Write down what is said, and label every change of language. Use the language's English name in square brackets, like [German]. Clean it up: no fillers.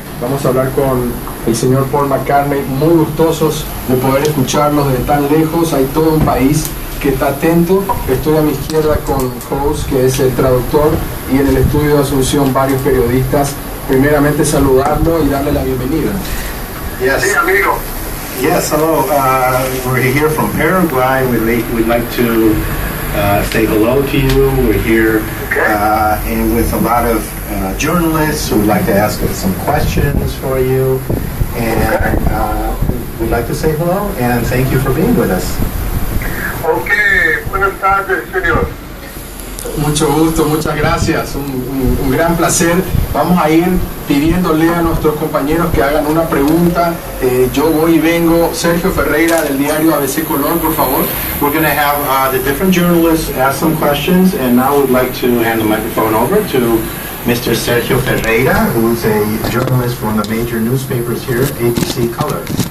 [Spanish] Vamos a hablar con el señor Paul McCartney, muy gustosos de poder escucharlos desde tan lejos. Hay todo un país que está atento. Estoy a mi izquierda con Host, que es el traductor, y en el estudio de Asuncion varios periodistas. Primeramente saludarlo y darle la bienvenida. [English] Yes. [Spanish] Sí, amigo. [English] Yes, hello. We're here from Paraguay. We'd like to say hello to you. We're here and with a lot of journalists who would like to ask us some questions for you. And we'd like to say hello and thank you for being with us. [Spanish] Okay, buenas tardes, señor. Mucho gusto, muchas gracias, un gran placer. Vamos a ir pidiéndole a nuestros compañeros que hagan una pregunta. Yo voy y vengo. Sergio Ferreira del diario ABC Color, por favor. [English] We're going to have the different journalists ask some questions, and now we'd like to hand the microphone over to Mr. Sergio Ferreira, who's a journalist from the major newspapers here, ABC Color.